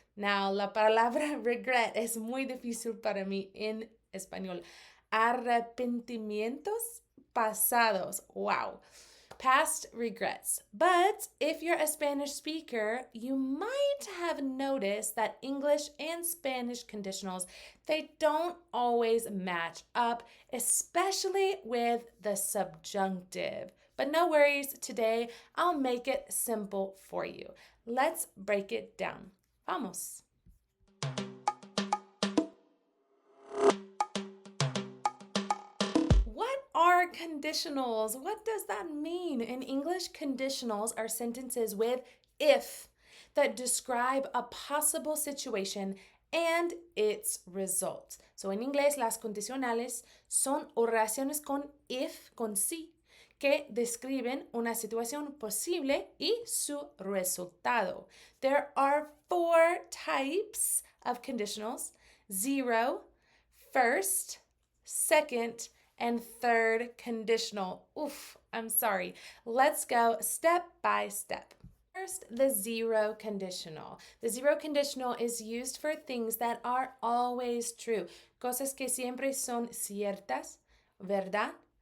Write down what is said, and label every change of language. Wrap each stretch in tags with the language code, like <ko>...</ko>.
<en>Now,</en> <es>la palabra regret es muy difícil para mí en español. Arrepentimientos pasados.</es> <en>Wow. Past regrets. But if you're a Spanish speaker, you might have noticed that English and Spanish conditionals, they don't always match up, especially with the subjunctive. But no worries, today I'll make it simple for you. Let's break it down.</en> <es>Vamos.</es> <en>What are conditionals? What does that mean? In English, conditionals are sentences with if that describe a possible situation and its results. So</en> <es>en inglés, las condicionales son oraciones con if, con sí, que describen una situación posible y su resultado.</es> <en>There are 4 types of conditionals: zero, first, second, and third conditional. Oof, I'm sorry. Let's go step by step. First, the zero conditional. The zero conditional is used for things that are always true,</en> <es>cosas que siempre son ciertas, ¿verdad?</es>